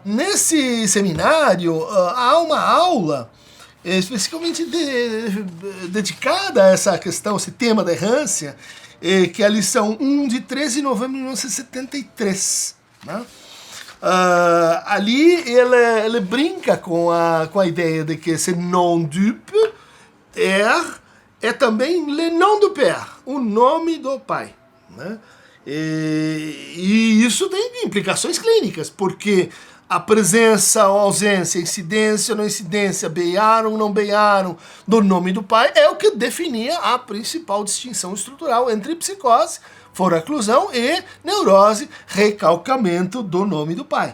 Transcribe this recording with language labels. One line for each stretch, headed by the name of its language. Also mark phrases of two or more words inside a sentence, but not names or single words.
Portuguese: Nesse seminário há uma aula especificamente dedicada a essa questão, esse tema da errância, que é a lição 1 de 13 de novembro de 1973, né? Ali ele brinca com a ideia de que esse
French: nom du père
Portuguese: é também
French: le nom du père,
Portuguese: o nome do pai, né? E isso tem implicações clínicas, porque a presença ou ausência, incidência ou não incidência, beiaram ou não beiaram do nome do pai é o que definia a principal distinção estrutural entre psicose, foraclusão e neurose, recalcamento do nome do pai.